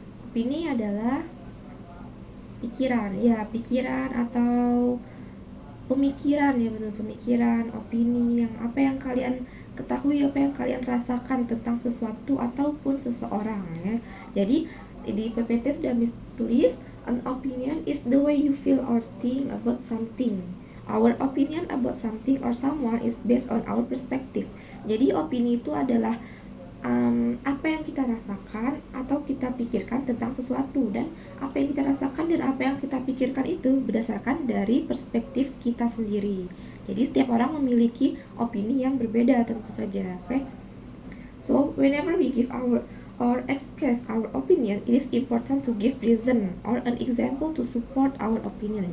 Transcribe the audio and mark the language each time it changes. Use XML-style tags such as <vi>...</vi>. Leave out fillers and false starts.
<id>Opini adalah pikiran, ya pikiran atau pemikiran, ya betul, pemikiran, opini, yang apa yang kalian ketahui, apa yang kalian rasakan tentang sesuatu ataupun seseorang ya. Jadi di PPT sudah tulis,</id> <en>an opinion is the way you feel or think about something. Our opinion about something or someone is based on our perspective.</en> <id>Jadi opini itu adalah apa yang kita rasakan atau kita pikirkan tentang sesuatu, dan apa yang kita rasakan dan apa yang kita pikirkan itu berdasarkan dari perspektif kita sendiri. Jadi setiap orang memiliki opini yang berbeda tentu saja.</id> <en>Okay? So whenever we give our or express our opinion, it is important to give reason or an example to support our opinion.</en>